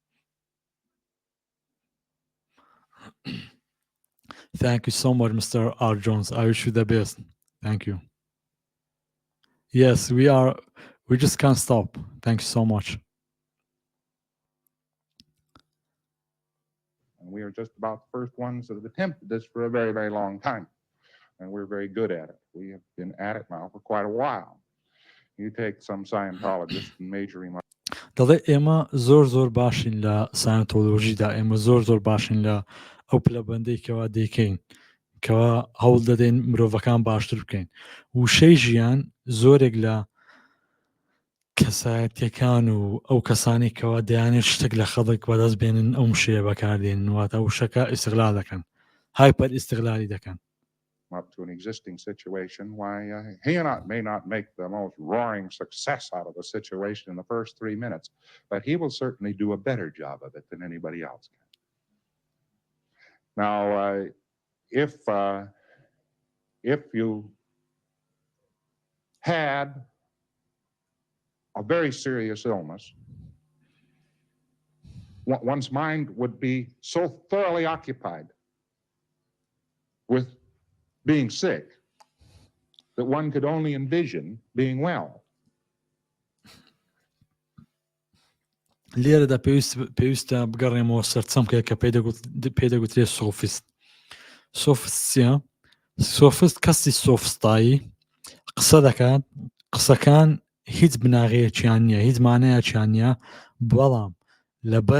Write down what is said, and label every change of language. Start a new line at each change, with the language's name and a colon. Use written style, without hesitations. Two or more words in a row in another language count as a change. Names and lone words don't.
English: Thank you so much, Mr. R. Jones. I wish you the best. Thank you. Yes, we just can't stop. Thank you so much. We are just about the first ones that have attempted this for a very, very long time. And we're very good at it. We have been at it now for quite a while. You take some Scientologists and major him up.
Central Kurdish: دەڵێ ئێمە زۆر باشین لە ساینتۆلۆژیدا، ئێمە زۆر باشین لە ئەو پلەبەندەی کەوا دەیکەین کەوا هەوڵ دەدەین مرۆڤەکان باشتر بکەین. وشەی ژیان زۆرێک لە کەسایەتیەکان و ئەو کەسانی کەوا دەیانێت شتێک لە خەڵک بەدەست بێنن ئەو شەیە بەکاردێنن، واتە وشەکە ئیستیغلال دەکەن، هایپەر ئیستیغلالی دەکەن.
English: Up to an existing situation, why he may not make the most roaring success out of the situation in the first 3 minutes, but he will certainly do a better job of it than anybody else can. Now, if you had a very serious illness, one's mind would be so thoroughly occupied with being sick that one could only envision being well.
Central Kurdish: لێرەدا پێویستە بگەڕێمەوە سەرچەمکێک کە پێدەگوترێت سۆفیست. سۆفیست چییە؟ سۆفیست کەسی سۆفستایی قسە دەکات، قسەکان هیچ بناغەیەکیان نییە، هیچ مانایەکیان نییە، بەڵام لەبەر